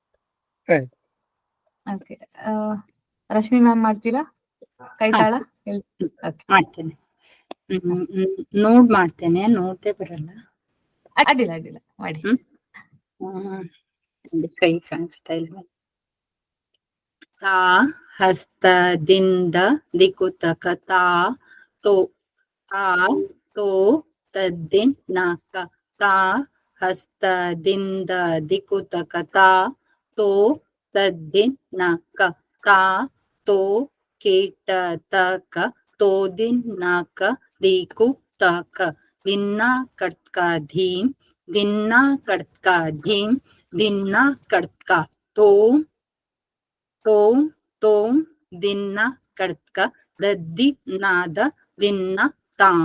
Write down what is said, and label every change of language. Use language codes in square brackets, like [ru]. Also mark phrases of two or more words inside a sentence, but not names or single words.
[kn] ಓಕೆ, ರಶ್ಮಿ ಮ್ಯಾಮ್ ಮಾಡ್ತೀರಾ ಕೈತಾಳ? ಮಾಡ್ತೇನೆ. ನೋಡ್ ಮಾಡ್ತೇನೆ, ನೋಡ್ದೆ ಬರಲ್ಲ. ಅಡ್ಡಿಲ್ಲ ಅಡ್ಡಿಲ್ಲ ಮಾಡಿ. ಕೈ ಕಾಣಿಸ್ತಾ ಇಲ್ಲ. ತಾ ಹಸ್ತದಿಂದ ದಿಕುತಕ ತಾ ತೋ ತಾ ತೋ ತದ್ದಿನ್ ನಾಕ ತಾ ಹಸ್ತದಿಂದ ದಿಕುತಕ ತಾ ತೋ ತದ್ದಿನ್ ನಾಕ ತಾ ತೋ ಕೀಟ ತಕ ತೋದಿನ್ ನಾಕ ದಿಕು ತಕ ದಿನ್ನ ಕಟ್ಕ ಧೀಂ ದಿನ್ನ ಕಟ್ಕ ಧೀಂ ದಿನ್ನ ಕಟ್ಕ ತೋಂ ತೋಂ ತೋಂ ದಿನ್ನ ಕಟ್ಕ ದದ್ದಿ ನಾದ ದಿನ್ನ ತಾಂ